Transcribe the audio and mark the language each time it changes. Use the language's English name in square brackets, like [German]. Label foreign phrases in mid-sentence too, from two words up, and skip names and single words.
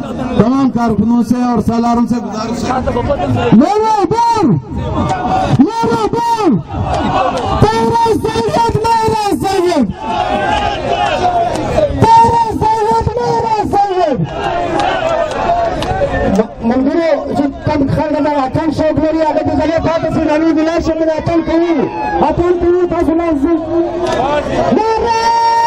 [Urdu] تمام کارکنوں سے اور سالاروں سے گزارش ہے. میرا بول تیرا سید میرا سید، تیرا سید میرا سید. [Pashto] ملګرو کم خلک دا اتن شوق لري هغه د زړه پاتې سي نن د لاس من اتن کوي تاسو نه